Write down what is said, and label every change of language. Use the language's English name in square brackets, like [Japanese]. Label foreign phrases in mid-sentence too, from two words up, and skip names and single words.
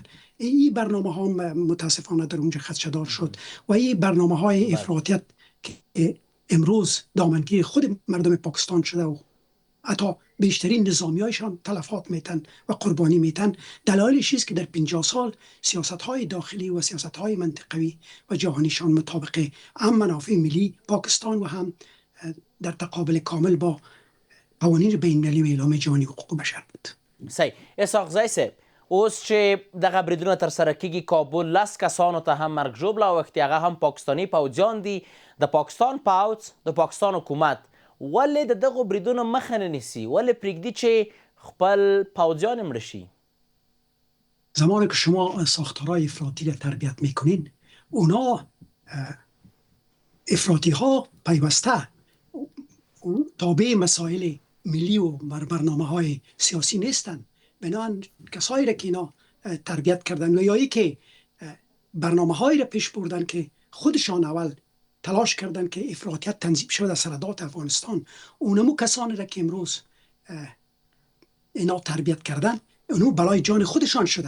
[Persian] این برنامه ها متاسفانه در اونجا خدشه‌دار شد و این برنامه های افراطیت که امروز دامنگیر خود مردم پاکستان شده و حتی بیشترین نظامی هایشان تلفات میتن و قربانی میتن، دلایلش است که در 50 سال سیاست های داخلی و سیاست های منطقوی و جهانیشان مطابق هم منافع ملی پاکستان و هم در تقابل کامل با قوانین بین المللی و اعلام جهانی حقوق بشر بود. صحیح. [Pashto] اسحاقزی صاحب اوس چې دغه بریدونه ترسره کیږي، کابل 10 کسانو ته هم مرګ ژوبله اوښتي، هغه هم پاکستاني پوځیان دي. د پاکستان پوځ، د پاکستان حکومت ولې د دغو بریدونو مخه نه نیسي؟ ولې پرېږدي چې خپل پوځیان مړه شي؟ [Persian] زمانی که شما ساختارهای افراطی را تربیت میکنین، اونا افراطی ها پیوسته تابع مسائل ملی و برنامه های سیاسی نیستن. بنابراین کسایی را که اینا تربیت کردن و یا ای که برنامه هایی را پیش بردن که خودشان اول تلاش کردن که افراطیت تنظیم شود در سرحدات افغانستان، اونمو کسانی را که امروز اینا تربیت کردن، اونو بلای جان خودشان شده.